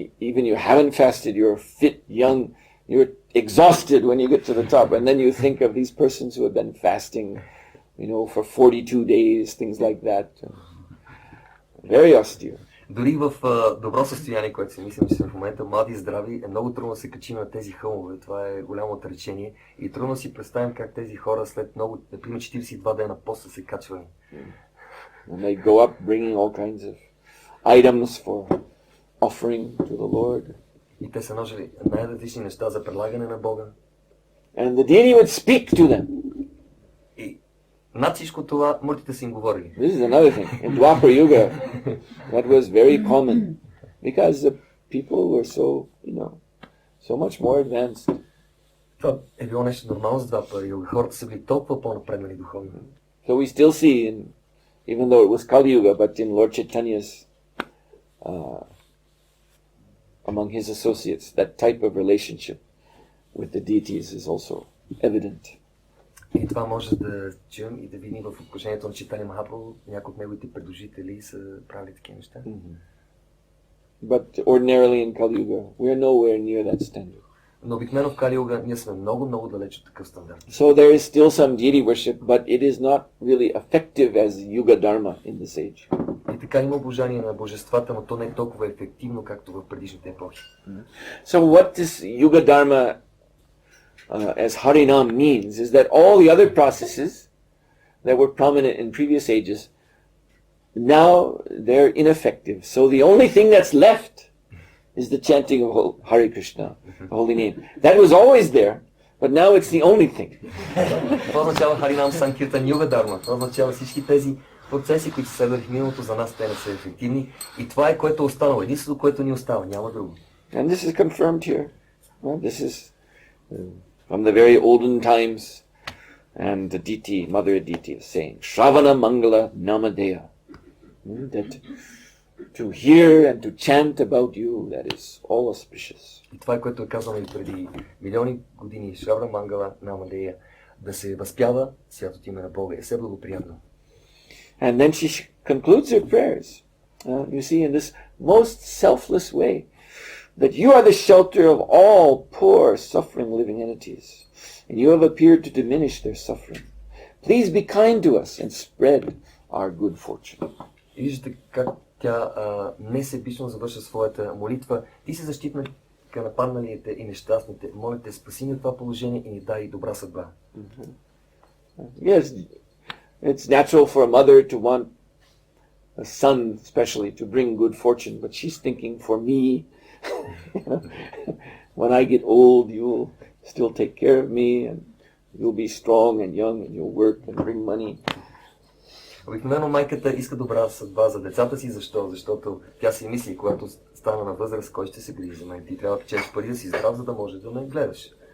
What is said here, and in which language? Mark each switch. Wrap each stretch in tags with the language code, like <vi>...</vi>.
<en>Even you haven't fasted, you're fit, young, you're exhausted when you get to the top. And then you think of these persons who have been fasting, for 42 days, things like that. Very austere.</en> <bg>Дори в добро състояние, което си мислим, че сме в момента млади и здрави, е много трудно да се качим на тези хълмове. Това е голямо отречение. И трудно си представим как тези хора след много, например 42 дена после се качвани.</bg> <en>And they go up bringing all kinds of items for offering to the Lord.</en> <bg>И те са ножили най-различни неща за предлагане на Бога.</bg> <en>And the deity would speak to them.</en> <bg>И над всичко това муртите са им говорили.</bg> <en>This is another thing. In Dwapara Yuga, that was very common. Because the people were so, so much more advanced.</en> <bg>Това е било нещо нормално за два периода. Хората са били толкова по-напреднали духовно.</bg> <en>So we still see, even though it was Kali Yuga, but in Lord Chaitanya's, among his associates, that type of relationship with the deities is also evident.</en> <bg>И това може да чуем и да видим в обкръжението на Чайтания Махапрабху. Някои от неговите предложители са правили такива неща.</bg> <en>But ordinarily in Kali Yuga, we are nowhere near that standard.</en> <bg>Но обикновено в Кали Юга ние сме много далеч от такъв стандарт.</bg> <en>So there is still some deity worship, but it is not really effective as Yuga Dharma in this age.</en> <bg>И така има обожание на божествата, но то не е толкова ефективно, както в предишните епохи.</bg> <en>So what this Yuga Dharma as Harinam means is that all the other processes that were prominent in previous ages, now they're ineffective. So the only thing that's left is the chanting of Hare Krishna, the holy name. That was always there, but now it's the only thing.</en> <bg>Това означава Харинам Санкиртан Юга Дарма. Това означава всички тези процеси, които са следвали в миналото, за нас те не са ефективни. И това е което е останало. Единството, което ни остава. Няма друго.</bg> <en>And this is confirmed here. Well, this is from the very olden times. And the deity, Mother Aditi is saying, Shravana Mangala Namadeya. That to hear and to chant about you, that is all auspicious.</en> <bg>И това е което е казано и преди милиони години. Шравана Мангала Намадея. Да се възпява святото име на Бога. Е все благоприятно.</bg> <en>And then she concludes her prayers. You see, in this most selfless way, that you are the shelter of all poor, suffering living entities, and you have appeared to diminish their suffering. Please be kind to us and spread our good fortune.</en> <bg>И виждате как тя несебично завърша своята молитва. Ти си защитник на падналите и нещастните. Моля те, спаси ни от това положение и ни дай добра съдба.</bg> <en>Yes, it's natural for a mother to want a son especially to bring good fortune, but she's thinking for me, when I get old, you'll still take care of me and you'll be strong and young and you'll work and bring money.</en> <bg>Обикновено майката иска добра съдба за децата си. Защо? Защото тя си мисли, когато стана на възраст, кой ще се грижи за мен. Ти трябва да печелиш пари да си здрав, за да може да ме гледаш.</bg>